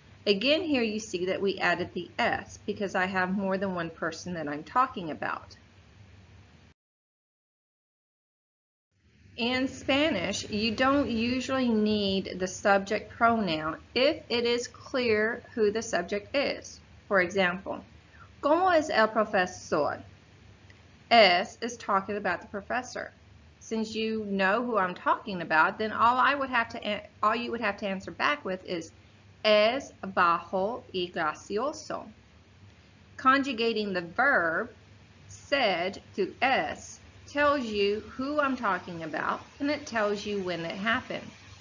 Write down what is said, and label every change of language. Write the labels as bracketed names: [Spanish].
[English] Again, here you see that we added the S because I have more than one person that I'm talking about. In Spanish, you don't usually need the subject pronoun if it is clear who the subject is. For example, [Spanish] ¿Cómo es el profesor? [English] Es is talking about the professor. Since you know who I'm talking about, then all you would have to answer back with is [Spanish] es bajo y gracioso. [English] Conjugating the verb said to es tells you who I'm talking about and it tells you when it happened.